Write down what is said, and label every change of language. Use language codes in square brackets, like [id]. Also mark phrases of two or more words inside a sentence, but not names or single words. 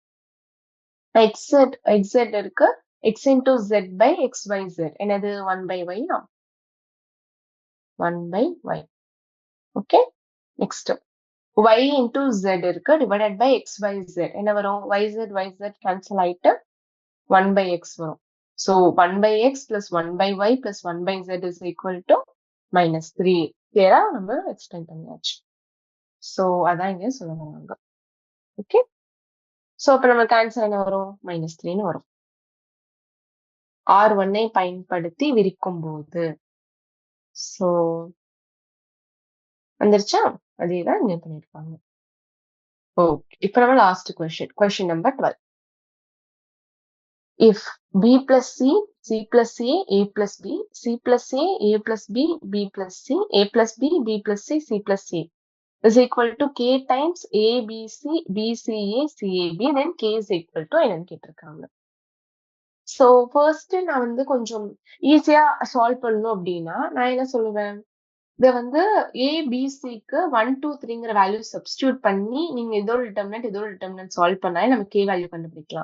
[en] xz இருக்கு. x into z by xyz [ta] என்னது [en] 1/y 1/y. [ta] ஓகே, நெக்ஸ்ட் y into z இருக்கு [en] divided by [ta] xyz என்ன வரும்? yz கேன்சல் ஆயிட்டு 1/x வரும். [en] ஸோ 1/x plus 1/y plus 1/z is equal to -3. [ta] கிளியரா? நம்ம எக்ஸ்டெண்ட் பண்ணியாச்சு. ஸோ அதான் இங்க சொல்ல வராங்க. ஓகே, ஸோ அப்ப நமக்கு ஆன்சர் என்ன வரும்? -3ன்னு வரும். R1ஐ பயன்படுத்தி விரிக்கும் போது. ஸோ வந்துருச்சா? அதேதான் இங்க பண்ணிருக்காங்க. ஓகே, இப்ப நம்ம [en] last question number [ta] 12. [en] If b plus c, c plus a, a plus b, c plus a, a plus b, b plus c, a plus b, b plus c, c plus a is equal to k times a, b, c, b, c, a, c, a, b, then k is equal to [ta] என்னன்னு கேட்டிருக்காங்க. ஸோ ஃபர்ஸ்ட் நான் வந்து கொஞ்சம் [en] easyயா solve [ta] பண்ணணும் அப்படின்னா நான் என்ன சொல்லுவேன்? இதை வந்து ஏபிசிக்கு 1 2 3ங்கிற [en] value substitute [ta] பண்ணி நீங்க இதோட டிட்டர்மினன்ட் சால்வ் பண்ணா நம்ம [en] k value [ta] கண்டுபிடிக்கலாம்.